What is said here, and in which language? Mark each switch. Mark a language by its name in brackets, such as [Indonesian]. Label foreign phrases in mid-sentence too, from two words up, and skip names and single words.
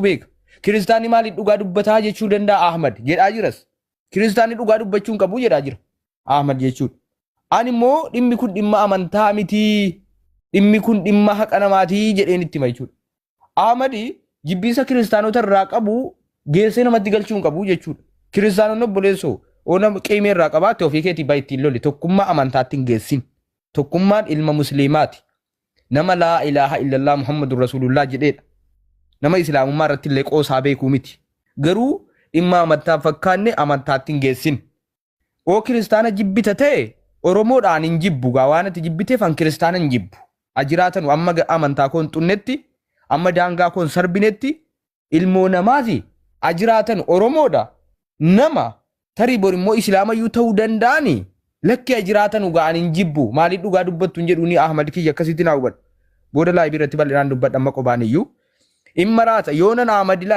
[Oromo] beeka kiristaanni maaliif dhugaa dubbataa jechuu danda'a Ahmad jedhaa jiras kiristaanni dhugaa dubbachuu hin qabu jedhaa jira Ahmad jechuudha ani immoo dhimmi kun dhimma amantaa miti dhimmi kun dhimma haqa namaatii jedheen itti machuudha Ahmad jibbiinsa kiristaanota irraa qabu geessee namatti galchuu hin qabu jechuudha kiristaanonni obboleessoo ona qiimee irraa qabaate ofii keetii baay'ittiin loli tokkummaa amantaatti hin geessin tokkummaan ilma musliimaati nama [Arabic] لا إله إلا الله محمد رسول الله [Oromo] jedheedha nama islaamummaa irratti illee qoosaa beekuu miti garuu dhimma amantaa fakkaanne amantaatti hin geessin oo kiristaana jibbita ta'e oromoodhaan hin jibbu gaa waan ati jibbiteef an kiristaana hin jibbu ajiraatan amma amantaa koon xunnetti amma daangaa koon sarbinetti ilmoo namaati ajiraatan oromoodha nama tarii bor immoo islaamayyuu ta'uu danda'ani lakki ajiraatan ugaan hin jibbu maaliif dhugaa dubbattu hin jedhuuni Ahmad kiyya akkasitti naa hubadhu booda laa ibirratti bal'inaan dubbadha amma qobaaniyyuu immaraata yoonan Ahmad ilaal